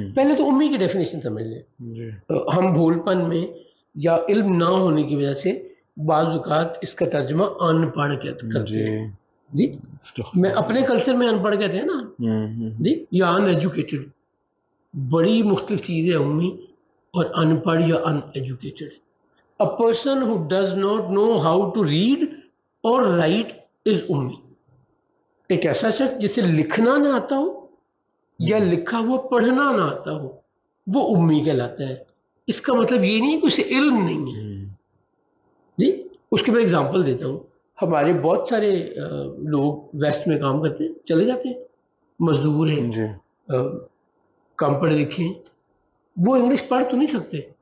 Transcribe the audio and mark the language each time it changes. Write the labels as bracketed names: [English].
[Urdu] پہلے تو امی کی ڈیفینیشن سمجھ لیں. ہم بھول پن میں یا علم نہ ہونے کی وجہ سے بعض اوقات اس کا ترجمہ ان پڑھ کرتے ہیں. جی میں اپنے کلچر میں ان پڑھ کہتے ہیں نا جی، یا ان ایجوکیٹڈ، بڑی مختلف چیز ہے امی اور ان پڑھ یا ان educated. [English] A person who does not know how to read or write is امی. [Urdu] ایک ایسا شخص جسے لکھنا نہ آتا ہو یا لکھا ہوا پڑھنا نہ آتا ہو وہ امی کہلاتا ہے. اس کا مطلب یہ نہیں کہ اسے علم نہیں ہے. جی اس کی میں اگزامپل دیتا ہوں. ہمارے بہت سارے لوگ ویسٹ میں کام کرتے ہیں، چلے جاتے ہیں، مزدور ہیں، کم پڑھے لکھے ہیں، وہ انگلش پڑھ تو نہیں سکتے.